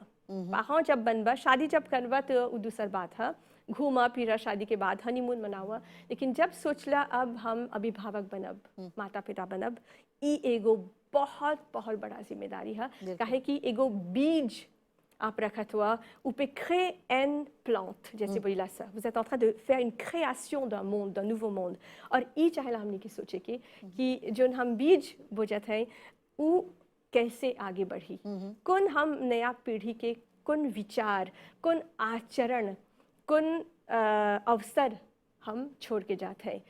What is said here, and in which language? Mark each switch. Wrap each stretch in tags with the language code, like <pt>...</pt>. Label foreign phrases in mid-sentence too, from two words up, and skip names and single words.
<bho>पाहो जब बनबा शादी जब करबा तो उ दूसर बात है, घूमा फिरा शादी के बाद हनीमून मनावा, लेकिन जब सोचला अब हम अभिभावक बनब, माता पिता बनब, ई एगो बहुत बहुत बड़ा जिम्मेदारी है। काहे कि एगो बीज आप रखत हुआ</bho> <fr>ou peut créer une plante</fr> <bho>जैसे बोला सा,</bho> <fr>vous êtes en train de faire une création d'un monde, d'un nouveau monde।</fr> <bho>और ई चाहेला हमने की सोचे कि जो हम बीज बोजत हैं वो कैसे आगे बढ़ी, कौन हम नया पीढ़ी के कौन विचार, कौन आचरण, कौन अवसर हम छोड़ के जाते हैं।</bho>